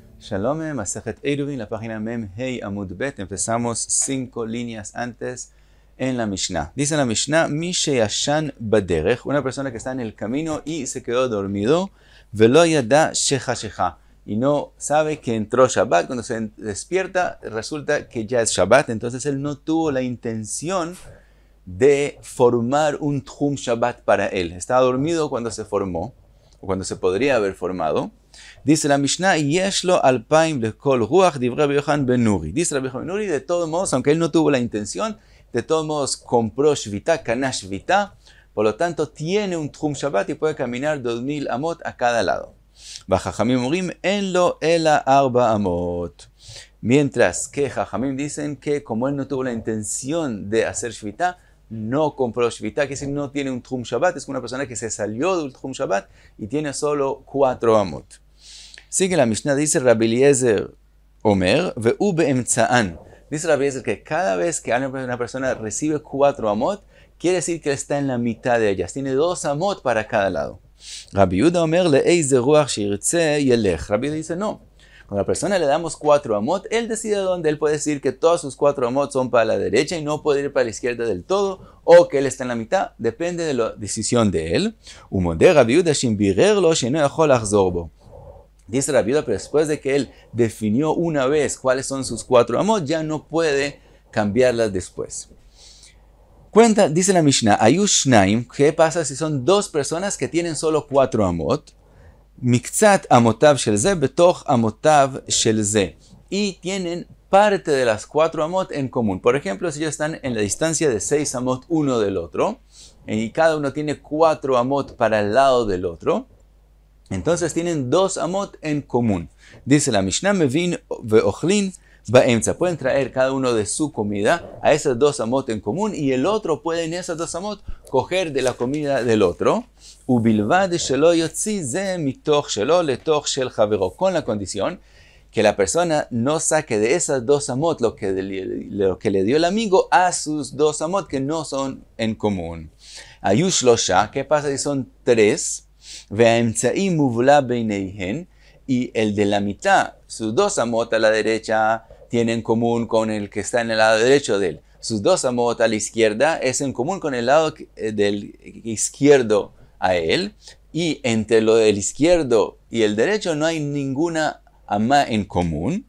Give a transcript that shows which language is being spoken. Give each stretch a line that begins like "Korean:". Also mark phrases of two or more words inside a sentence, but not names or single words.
Spanish: Shalom, Masejet Eruvin, la página
Hebrew: מ״ה עמוד ב.
Spanish: Empezamos 5 líneas antes en la Mishnah. Dice la Mishnah,
Hebrew: מי שישן בדרך,
Spanish: una persona que está en el camino y se quedó dormido,
Hebrew: ולא ידע שחשכה שחשכה,
Spanish: y no sabe que entró Shabbat. Cuando se despierta, resulta que ya es Shabbat, entonces él no tuvo la intención de formar un
Hebrew: תחום שבת
Spanish: para él. Estaba dormido cuando se formó, o cuando se podría haber formado. Dice la Mishnah,
Hebrew: יש לו אלפים לכל רוח דברי רבי יוחנן בן נורי.
Spanish: Dice Rabbi Yochanan ben Nuri, de todos modos, aunque él no tuvo la intención, de todos modos compró Shvita,
Hebrew: קנה שביתה,
Spanish: por lo tanto tiene un
Hebrew: תחום שבת
Spanish: y puede caminar 2000 amot a cada lado.
Hebrew: וחכמים אומרים אין לו אלא ארבע אמות.
Spanish: Mientras que Jajamim dicen que como él no tuvo la intención de hacer Shvita, no compró Shvita, que decir no tiene un
Hebrew: תחום שבת,
Spanish: es una persona que se salió del
Hebrew: תחום שבת
Spanish: y tiene solo 4 amot. Sigue la Mishnah, dice
Hebrew: רבי אליעזר אומר והוא באמצען.
Spanish: Dice Rabbi Eliezer que cada vez que una persona recibe 4 amot, quiere decir que él está en la mitad de ellas, tiene 2 amot para cada lado.
Hebrew: רבי יהודה אומר לאיזה רוח שירצה ילך.
Spanish: Rabbi Yehuda dice no. Cuando a la persona le damos 4 amot, él decide dónde. Él puede decir que todos sus 4 amot son para la derecha y no puede ir para la izquierda del todo, o que él está en la mitad, depende de la decisión de él. Dice Rabbi Yehuda, pero después de que él definió una vez cuáles son sus 4 amot, ya no puede cambiarlas después. Cuenta, dice la Mishnah, Ayushnaim, ¿qué pasa si son 2 personas que tienen solo 4 amot?
Hebrew: מקצת אמותיו של זה בתוך אמותיו של זה.
Spanish: Y tienen parte de las 4 amot en común. Por ejemplo, si ellos están en la distancia de 6 amot uno del otro, y cada uno tiene 4 amot para el lado del otro, entonces tienen 2 amot en común. Dice la Mishnah,
Hebrew: מביאין ואוכלין באמצע.
Spanish: Pueden traer cada uno de su comida a esas 2 amot en común, y el otro puede en esas 2 amot coger de la comida del otro.
Hebrew: ובלבד שלא יוציא זה מתוך שלו לתוך של חברו,
Spanish: con la condición que la persona no saque de esas 2 amot lo que le dio el amigo a sus 2 amot que no son en común.
Hebrew: היו שלשה,
Spanish: ¿qué pasa si son 3?
Hebrew: והאמצעי מובלע ביניהן,
Spanish: y el de la mitad, sus 2 amot a la derecha, tiene en común con el que está en el lado derecho de él. Sus 2 amot a la izquierda es en común con el lado del izquierdo a él. Y entre lo del izquierdo y el derecho no hay ninguna amá en común.